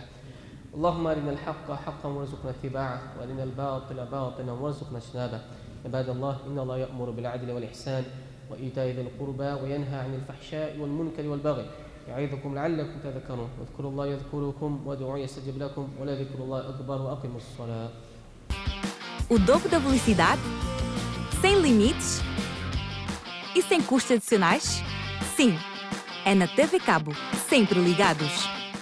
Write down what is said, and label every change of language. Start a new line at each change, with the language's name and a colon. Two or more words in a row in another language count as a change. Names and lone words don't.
Arabic: اللهم أرنا الحق حقا وارزقنا اتباعه، وأرنا الباطل باطلا وارزقنا اجتنابه. عباد الله، إن الله يأمر بالعدل والإحسان وإيتاء ذي القربى وينهى عن الفحشاء والمنكر والبغي يعظكم لعلكم تذكرون. واذكروا الله يذكركم وادعوه يستجب لكم ولذكر الله أكبر وأقيموا الصلاة.
Portuguese: O dobro da velocidade? Sem limites? E sem custos adicionais? Sim, é na TV Cabo, sempre ligados.